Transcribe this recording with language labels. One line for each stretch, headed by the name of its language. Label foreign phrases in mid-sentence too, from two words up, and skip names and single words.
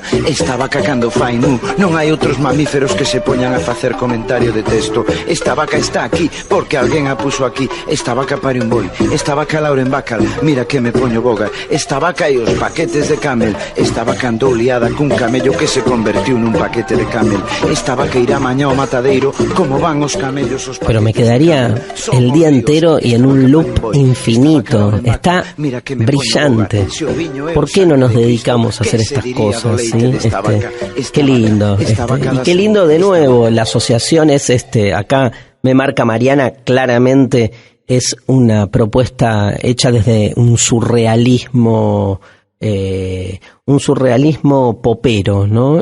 Galician: Esta vaca cando fai non hai outros mamíferos que se poñan a facer comentario de texto, esta vaca está aquí porque alguén a puso aquí, esta vaca pare un boi, esta vaca Lauren Bacall, mira que me poño boga, esta vaca e os paquetes de Camel, esta vaca andou liada cun camello que se convertiu nun paquete de Camel, esta vaca irá mañá ao matadeiro como van os camellos os paquetes.
Spanish: Pero me quedaría el día entero y en un loop infinito. Está brillante. ¿Por qué no nos dedicamos a hacer estas cosas? ¿Sí? Qué lindo. Y qué lindo de nuevo, la asociación es acá me marca Mariana claramente, es una propuesta hecha desde un surrealismo popero, ¿no?